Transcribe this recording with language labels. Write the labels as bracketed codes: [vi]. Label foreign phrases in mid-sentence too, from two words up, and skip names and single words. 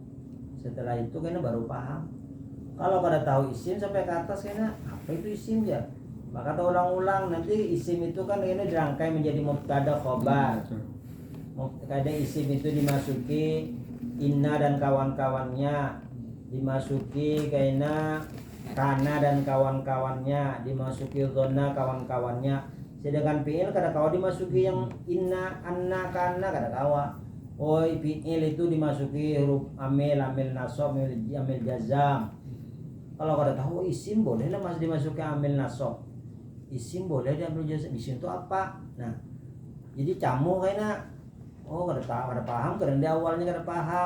[id] Setelah itu kayaknya baru paham. Kalau kada tahu isim sampai ke atas kayaknya apa itu isim ya. Maka kita ulang-ulang, nanti isim itu kan kayaknya dirangkai menjadi [ar] مبتدأ خبر. [id] Kadang isim itu dimasuki inna dan kawan-kawannya, dimasuki kayaknya kana dan kawan-kawannya, dimasuki dhonna kawan-kawannya. [bjn] Sedangkan fi'il kada kawa dimasuki yang inna, anna, kana kada kawa. [id] Oh, fi'il itu dimasuki huruf amil, [ar] عامل نصب, عامل جزم. [id] Kalau kada tahu isim boleh lah masih dimasuki [ar] عامل نصب. [id] Isim boleh diambil jazam. Isim itu apa? [bjn] Nah, jadi camu kayaknya kada tahu, kada paham, karena di awalnya kada paham.